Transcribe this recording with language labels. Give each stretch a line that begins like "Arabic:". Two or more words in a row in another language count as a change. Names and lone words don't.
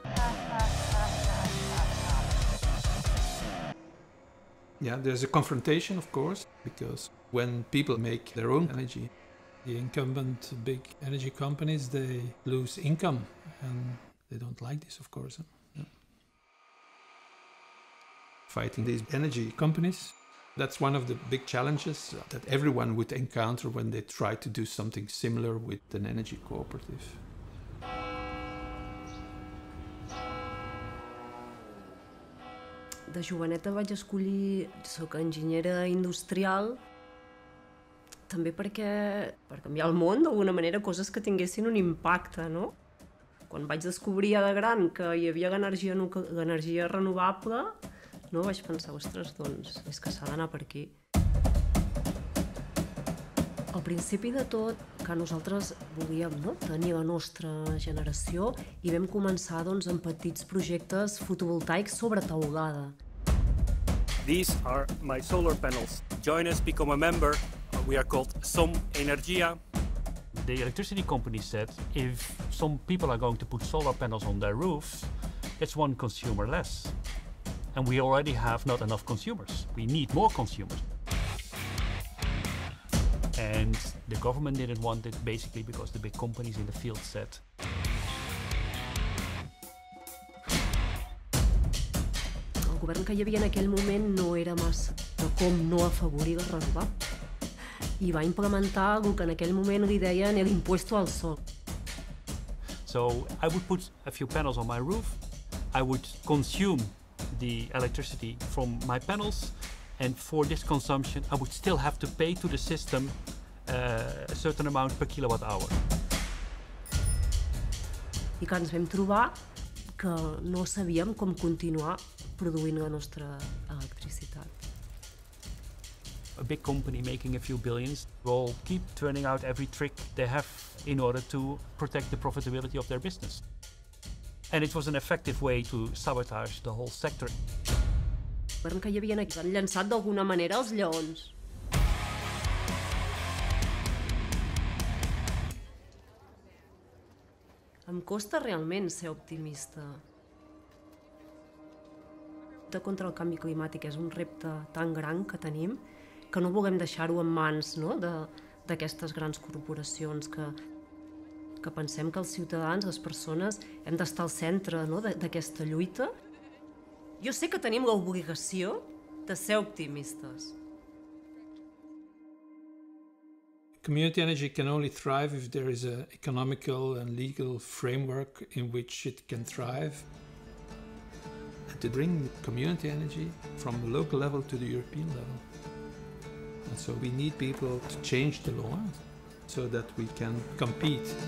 English: Yeah, there's a confrontation, of course, because when people make their own energy, the incumbent big energy companies, they lose income, and they don't like this, of course. Yeah. Fighting these energy companies, that's one of the big challenges that everyone would encounter when they try to do something similar with an energy cooperative.
Catalan: De joveneta vaig escollir, soc enginyera industrial, també perquè per canviar el món d'alguna manera, coses que tinguessin un impacte, no? Quan vaig descobrir de gran que hi havia energia renovable, no, vaig pensar, ostres, doncs és que s'ha d'anar per aquí. Al principi de tot, que nosaltres volíem tenir la nostra generació i vam començar amb petits projectes fotovoltaics sobre teulada.
English: These are my solar panels. Join us, become a member. We are called Som Energia. The electricity company said if some people are going to put solar panels on their roofs, it's one consumer less. And we already have not enough consumers. We need more consumers. And the government didn't want it basically because the big companies in the field said,
Catalan: el govern que hi havia en aquell moment no era massa de com no afavorir el renovable. I va implementar el que en aquell moment li deien l'
Spanish: impuesto al sol.
English: So I would put a few panels on my roof, I would consume the electricity from my panels, and for this consumption I would still have to pay to the system a certain amount per kilowatt hour.
Catalan: I que ens vam trobar que no sabíem com continuar produint la nostra electricitat.
English: A big company making a few billions will keep turning out every trick they have in order to protect the profitability of their business. And it was an effective way to sabotage the whole sector.
Catalan: Veiem que hi havia aquí, han llançat d'alguna manera els lleons. Em costa realment ser optimista. La lluita contra el canvi climàtic és un repte tan gran que tenim que no volem deixar-ho en mans, no?, d'aquestes grans corporacions, que pensem que els ciutadans, les persones, hem d'estar al centre, no?, d'aquesta lluita. Jo sé que tenim l'obligació de ser optimistes.
English: Community energy can only thrive if there is an economical and legal framework in which it can thrive. And to bring community energy from the local level to the European level. And so we need people to change the law so that we can compete.